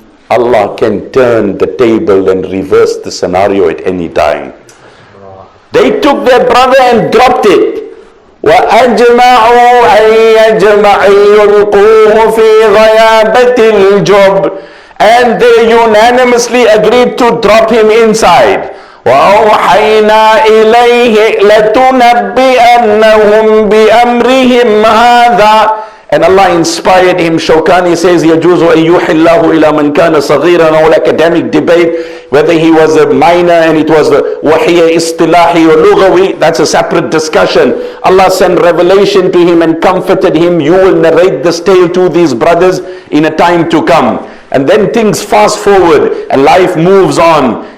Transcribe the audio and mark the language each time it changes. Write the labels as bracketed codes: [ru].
[en] Allah can turn the table and reverse the scenario at any time. They took their brother and dropped it. [ar] وَأَجْمَعُوا أَن يُلْقُوهُ فِي غَيَابَةِ الْجُبِّ, [en] and they unanimously agreed to drop him inside. [ar] وَأَوْحَيْنَا إِلَيْهِ لَتُنَبِّئَنَّهُمْ بِأَمْرِهِمْ هَذَا, [en] and Allah inspired him. Shawkani says, [ar] يَجُوزُ أَن يُوحِي اللَّهُ إِلَى مَنْ كَانَ صَغِيرًا. [en] All academic debate, whether he was a minor and it was the wahiya istilahi or lughawi, that's a separate discussion. Allah sent revelation to him and comforted him. You will narrate this tale to these brothers in a time to come. And then things fast forward and life moves on.